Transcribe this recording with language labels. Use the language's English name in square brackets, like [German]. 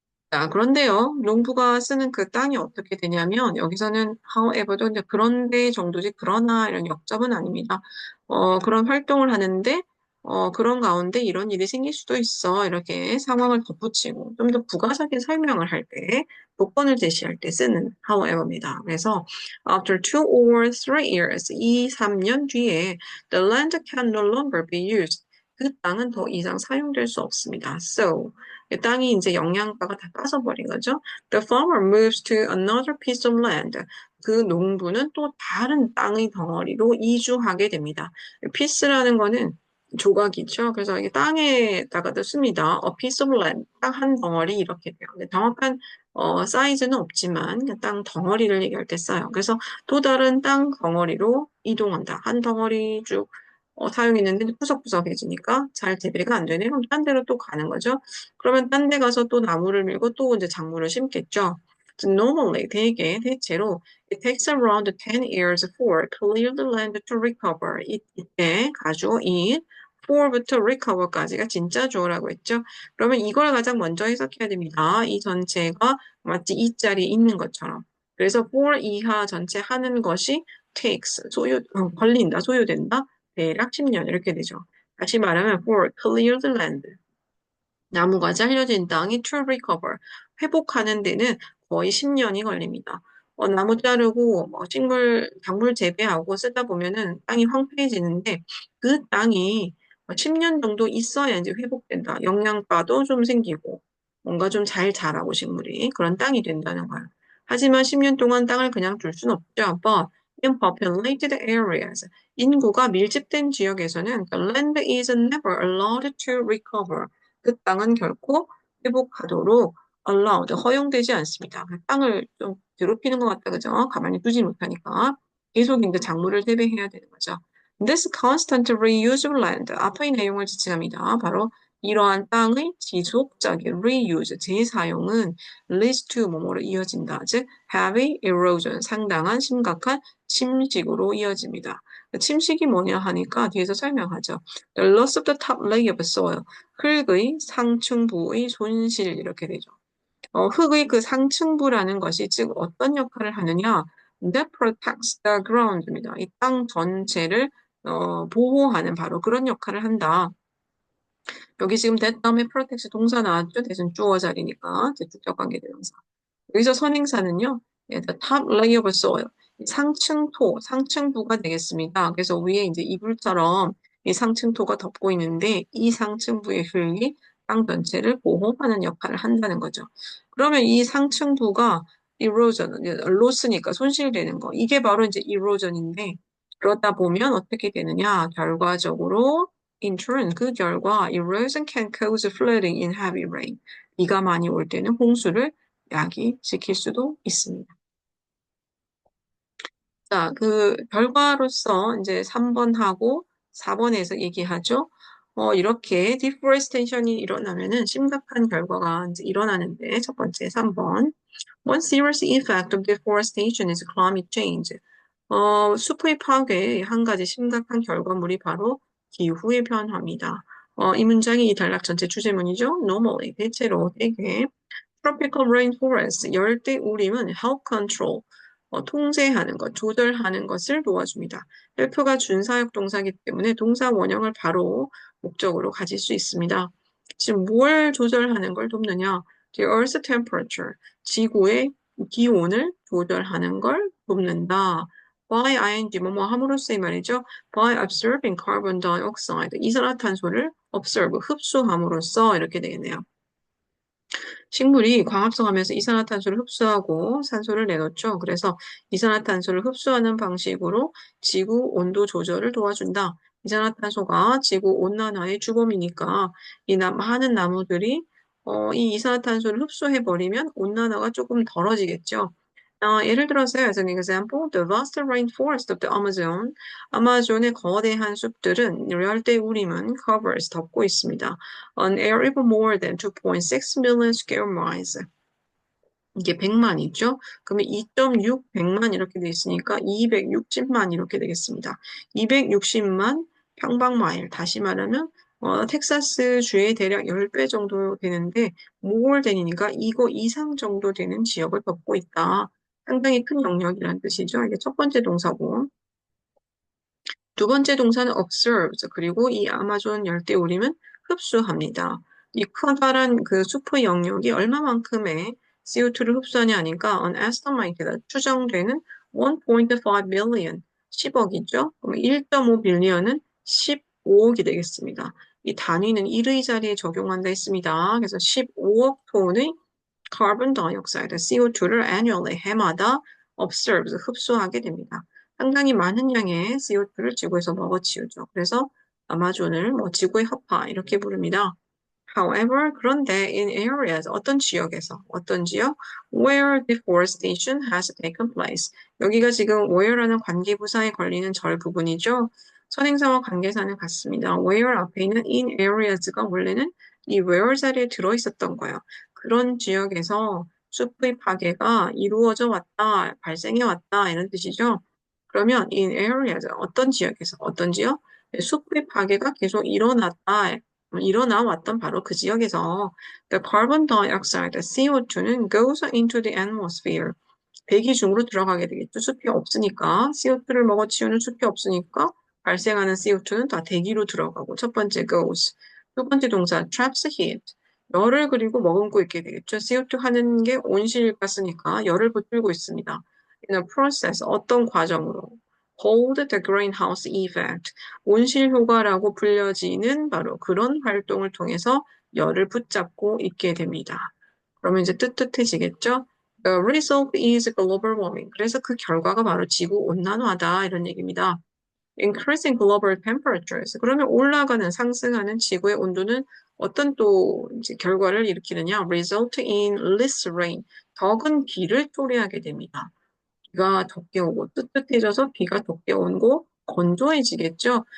[Korean] 자, 그런데요, 농부가 쓰는 그 땅이 어떻게 되냐면, 여기서는 however도 이제 그런데 정도지, 그러나 이런 역접은 아닙니다. 그런 활동을 하는데, 그런 가운데 이런 일이 생길 수도 있어. 이렇게 상황을 덧붙이고, 좀 더 부가적인 설명을 할 때, 조건을 제시할 때 쓰는 however입니다. [English] 그래서, after 2 or 3 years, [Korean] 2, 3년 뒤에, [English] the land can no longer be used. [Korean] 그 땅은 더 이상 사용될 수 없습니다. So, 땅이 이제 영양가가 다 빠져버린 거죠. [English] The farmer moves to another piece of land. [Korean] 그 농부는 또 다른 땅의 덩어리로 이주하게 됩니다. piece라는 거는 조각이죠. 그래서 이게 땅에다가도 씁니다. [English] A piece of land, [Korean] 땅 한 덩어리 이렇게 돼요. 정확한 사이즈는 없지만 땅 덩어리를 얘기할 때 써요. 그래서 또 다른 땅 덩어리로 이동한다. 한 덩어리 쭉 사용했는데 푸석푸석해지니까 잘 재배가 안 되네. 그럼 딴 데로 또 가는 거죠. 그러면 딴 데 가서 또 나무를 밀고 또 이제 작물을 심겠죠. [English] So normally, [Korean] 대체로, [English] it takes around 10 years for clear the land to recover. [Korean] 이때 가주, for부터 recover까지가 진짜 주어라고 했죠. 그러면 이걸 가장 먼저 해석해야 됩니다. 이 전체가 마치 이 자리에 있는 것처럼. 그래서 for 이하 전체 하는 것이 takes, 걸린다, 소요된다. 대략 10년 이렇게 되죠. 다시 말하면 [English] for cleared land. [Korean] 나무가 잘려진 땅이 to recover. 회복하는 데는 거의 10년이 걸립니다. 나무 자르고 뭐 식물, 작물 재배하고 쓰다 보면은 땅이 황폐해지는데 그 땅이 10년 정도 있어야 이제 회복된다. 영양가도 좀 생기고 뭔가 좀 잘 자라고 식물이 그런 땅이 된다는 거예요. 하지만 10년 동안 땅을 그냥 둘 순 없죠. [English] But in populated areas, [Korean] 인구가 밀집된 지역에서는 [English] the land is never allowed to recover. [Korean] 그 땅은 결코 회복하도록 allowed, 허용되지 않습니다. 그 땅을 좀 괴롭히는 것 같다, 그죠? 가만히 두지 못하니까 계속 이제 작물을 재배해야 되는 거죠. [English] This constant reuse of land, [Korean] 앞의 내용을 지칭합니다. 바로 이러한 땅의 지속적인 reuse, 재사용은 [English] leads to [Korean] 뭐뭐로 이어진다. 즉, [English] heavy erosion, [Korean] 상당한 심각한 침식으로 이어집니다. 침식이 뭐냐 하니까 뒤에서 설명하죠. [English] The loss of the top layer of soil, [Korean] 흙의 상층부의 손실 이렇게 되죠. 흙의 그 상층부라는 것이 즉 어떤 역할을 하느냐? [English] That protects the ground입니다. [Korean] 이 땅 전체를 보호하는 바로 그런 역할을 한다. 여기 지금 that 다음에 protect 동사 나왔죠? 대신 주어 자리니까 직접 관계대명사. 여기서 선행사는요, the top layer of soil, 상층토, 상층부가 되겠습니다. 그래서 위에 이제 이불처럼 이 상층토가 덮고 있는데 이 상층부의 흙이 땅 전체를 보호하는 역할을 한다는 거죠. 그러면 이 상층부가 erosion, loss니까 손실되는 거. 이게 바로 이제 erosion인데 그러다 보면 어떻게 되느냐? 결과적으로 [English] in turn [Korean] 그 결과 [English] erosion can cause flooding in heavy rain. [Korean] 비가 많이 올 때는 홍수를 야기시킬 수도 있습니다. 자, 그 결과로서 이제 3번하고 4번에서 얘기하죠. 이렇게 deforestation이 일어나면은 심각한 결과가 이제 일어나는데 첫 번째 3번. [English] One serious effect of deforestation is climate change. [Korean] 숲의 파괴의 한 가지 심각한 결과물이 바로 기후의 변화입니다. 이 문장이 이 단락 전체 주제문이죠. Normally, 대체로 대개 [English] tropical rainforest, [Korean] 열대 우림은 [English] help control, [Korean] 통제하는 것, 조절하는 것을 도와줍니다. help가 준사역 동사이기 때문에 동사 원형을 바로 목적으로 가질 수 있습니다. 지금 뭘 조절하는 걸 돕느냐? [English] The Earth's temperature, [Korean] 지구의 기온을 조절하는 걸 돕는다. by ing 뭐뭐 함으로써 이 말이죠. [English] by absorbing carbon dioxide, [Korean] 이산화탄소를 observe, 흡수함으로써 이렇게 되겠네요. 식물이 광합성하면서 이산화탄소를 흡수하고 산소를 내놓죠. 그래서 이산화탄소를 흡수하는 방식으로 지구 온도 조절을 도와준다. 이산화탄소가 지구 온난화의 주범이니까 이 많은 나무들이 이 이산화탄소를 흡수해버리면 온난화가 조금 덜어지겠죠. 예를 들어서 [English] as an example, the vast rainforest of the Amazon, [Korean] 아마존의 거대한 숲들은 열대 우림은 [English] covers [Korean] 덮고 있습니다. [English] An area of more than 2.6 million square miles. [Korean] 이게 100만이죠. 그러면 2.6 100만 이렇게 돼 있으니까 260만 이렇게 되겠습니다. 260만 평방마일. 다시 말하면 텍사스 주의 대략 10배 정도 되는데 모어den이니까 이거 이상 정도 되는 지역을 덮고 있다. 상당히 큰 영역이라는 뜻이죠. 이게 첫 번째 동사고. 두 번째 동사는 observes. 그리고 이 아마존 열대우림은 흡수합니다. 이 커다란 그 숲의 영역이 얼마만큼의 CO2를 흡수하냐 하니까 [English] an estimated [Korean] 추정되는 1.5 billion 10억이죠. 그럼 1.5 빌리언은 15억이 되겠습니다. 이 단위는 1의 자리에 적용한다 했습니다. 그래서 15억 톤의 [English] carbon dioxide, [Korean] CO2를 annually 해마다 observes, 흡수하게 됩니다. 상당히 많은 양의 CO2를 지구에서 먹어치우죠. 그래서 아마존을 뭐 지구의 허파 이렇게 부릅니다. However, 그런데 [English] in areas, [Korean] 어떤 지역에서, 어떤 지역? [English] Where deforestation has taken place. [Korean] 여기가 지금 where라는 관계부사에 걸리는 절 부분이죠. 선행사와 관계사는 같습니다. where 앞에 있는 in areas가 원래는 이 where 자리에 들어있었던 거예요. 그런 지역에서 숲의 파괴가 이루어져 왔다, 발생해 왔다 이런 뜻이죠. 그러면 [English] in areas, [Korean] 어떤 지역에서, 어떤 지역? 숲의 파괴가 계속 일어나 왔던 바로 그 지역에서 the carbon dioxide, CO2는 [English] goes into the atmosphere. [Korean] 대기 중으로 들어가게 되겠죠. 숲이 없으니까, CO2를 먹어치우는 숲이 없으니까 발생하는 CO2는 다 대기로 들어가고 첫 번째 goes. 두 번째 동사 [English] traps heat. [Korean] 열을 그리고 머금고 있게 되겠죠. CO2 하는 게 온실가스니까 열을 붙들고 있습니다. [English] In a process, [Korean] 어떤 과정으로. [English] hold the greenhouse effect. [Korean] 온실 효과라고 불려지는 바로 그런 활동을 통해서 열을 붙잡고 있게 됩니다. 그러면 이제 뜨뜻해지겠죠? [English] The result is global warming. [Korean] 그래서 그 결과가 바로 지구 온난화다 이런 얘기입니다. [English] Increasing global temperatures. [Korean] 그러면 올라가는 상승하는 지구의 온도는 어떤 또 이제 결과를 일으키느냐? [English] Result in less rain. [Korean] 적은 비를 초래하게 됩니다. 비가 적게 오고 뜨뜻해져서 비가 적게 오고 건조해지겠죠.